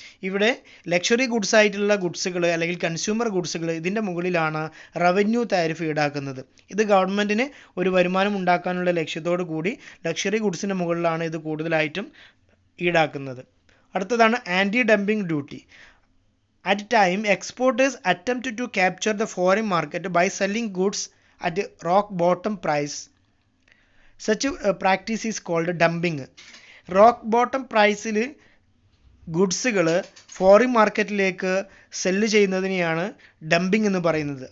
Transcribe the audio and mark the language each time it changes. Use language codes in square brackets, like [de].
[ml] ഇവിടെ luxury goods ആയിട്ടുള്ള ഗുഡ്സുകൾ അല്ലെങ്കിൽ കൺസ്യൂമർ ഗുഡ്സുകൾ ഇതിൻ്റെ മുകളിലാണ് റവന്യൂ താരിഫ് ഈടാക്കുന്നത്. ഇത് ഗവൺമെൻറ്റിന് ഒരു വരുമാനം ഉണ്ടാക്കാനുള്ള ലക്ഷ്യത്തോടു കൂടി ലക്ഷറി ഗുഡ്സിൻ്റെ മുകളിലാണ് ഇത് കൂടുതലായിട്ടും ഈടാക്കുന്നത്. അടുത്തതാണ് anti dumping duty. [en] At time, exporters attempt to capture the foreign market by selling goods at rock bottom price. Such a practice is called dumping. [ml] Rock bottom പ്രൈസിൽ ഗുഡ്സുകൾ ഫോറിൻ മാർക്കറ്റിലേക്ക് സെല്ല് ചെയ്യുന്നതിനെയാണ് ഡംപിംഗ് എന്ന് പറയുന്നത്.